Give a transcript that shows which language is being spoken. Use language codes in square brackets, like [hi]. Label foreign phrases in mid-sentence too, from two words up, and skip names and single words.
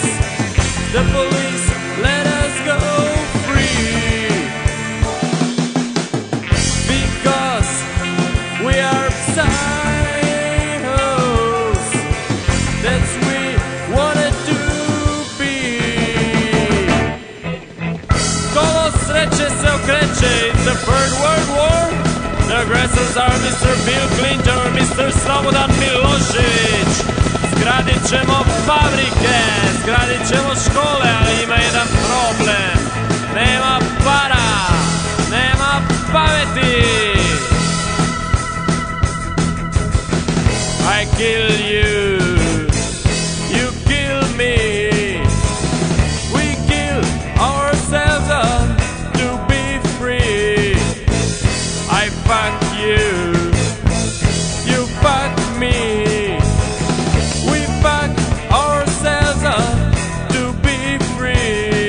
[en] The police let us go free because we are psychos. That's we wanted to be. [bs] Kolo sreće se okreće, [en] it's the Third World War. The aggressors are Mr. Bill Clinton, Mr. Slobodan Milošević. [bs] Zgradit ćemo fabrike, zgradit ćemo škole, ali ima jedan problem. Nema para, nema pameti. [en] I kill you, you kill me. We kill ourselves to be free. I fuck you, you fuck me. We fuck ourselves to be free.